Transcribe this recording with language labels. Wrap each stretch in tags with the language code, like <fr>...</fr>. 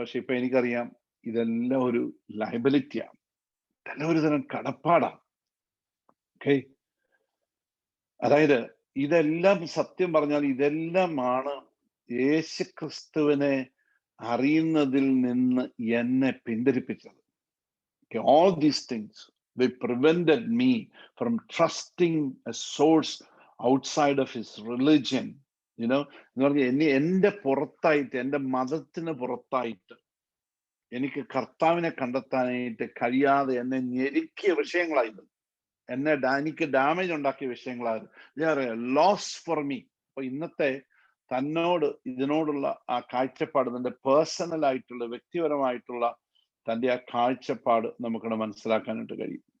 <ml>പക്ഷെ ഇപ്പൊ എനിക്കറിയാം ഇതെല്ലാം ഒരു ലയബിലിറ്റിയാണ്, ഇതെല്ലാം ഒരു തരം കടപ്പാടാണ്. ഓക്കെ. അതായത് ഇതെല്ലാം സത്യം പറഞ്ഞാൽ ഇതെല്ലാമാണ് യേശുക്രിസ്തുവിനെ അറിയുന്നതിൽ നിന്ന് എന്നെ പിന്തിരിപ്പിച്ചത്.</ml> <en>All these things, they prevented me from trusting a source outside of his religion.</en> <ml>എന്ന് പറഞ്ഞാൽ എൻ്റെ പുറത്തായിട്ട്, എൻ്റെ മതത്തിന് പുറത്തായിട്ട് എനിക്ക് കർത്താവിനെ കണ്ടെത്താനായിട്ട് കഴിയാതെ എന്നെ ഞെരുക്കിയ വിഷയങ്ങളായിരുന്നു, എനിക്ക് ഡാമേജ് ഉണ്ടാക്കിയ വിഷയങ്ങളായിരുന്നു.</ml> <en>Loss for me.</en> <ml>അപ്പൊ ഇന്നത്തെ തന്നോട് ഇതിനോടുള്ള ആ കാഴ്ചപ്പാട്, തന്റെ പേഴ്സണൽ ആയിട്ടുള്ള, വ്യക്തിപരമായിട്ടുള്ള തൻ്റെ ആ കാഴ്ചപ്പാട് നമുക്കിവിടെ മനസ്സിലാക്കാനായിട്ട് കഴിയും.</ml>